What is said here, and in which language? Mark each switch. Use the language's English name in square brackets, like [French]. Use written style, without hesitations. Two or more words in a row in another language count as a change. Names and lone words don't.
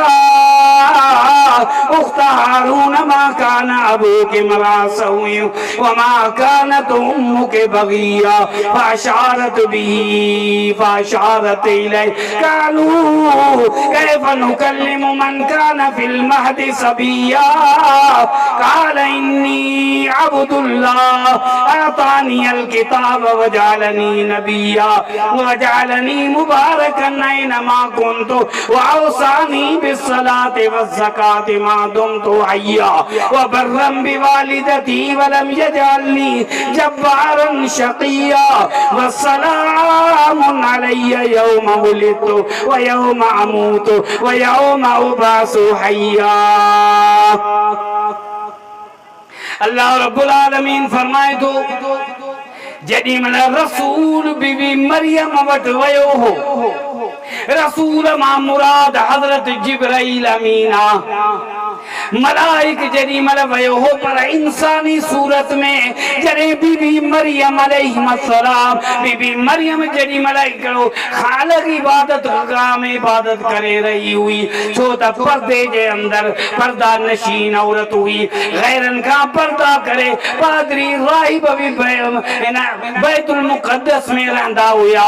[Arabic] أخت هارون ما كان أبوك امرأ سوء وما كانت أمك بغيا فأشارت إليه قالوا كيف نكلم من كان في المهد صبيا قال إني عبد الله آتاني الكتاب وجعلني نبيا وجعلني مباركا أين ما كنت وأوصاني بالصلاة والزكاة ما دمت حيا وبرا بوالدتي ولم يجعلني جبارا شقيا والسلام علي يوم ولدت ويوم أموت ويوم أبعث حيا. الله رب العالمين [Sindhi] फरमाए तो जॾहिं महिल रसूल बीबी मरियम वटि वियो हो, रसूल मां मुराद हज़रत जिब्राइल अमीन आ। मलाइक जॾहिं महिल वियो हो पर इंसानी सूरत में, जॾहिं बीबी मरियम अलैहिस्सलाम बीबी मरियम जॾहिं महिल हिकिड़ो ख़ालिक इबादत गाह में इबादत करे रही हुई, छो त पर्दे जे अंदर पर्दा नशीन औरत हुई, गैरन खां पर्दा करे पादरी राहिब भी बैतुल मुक़द्दस में रहंदा हुआ।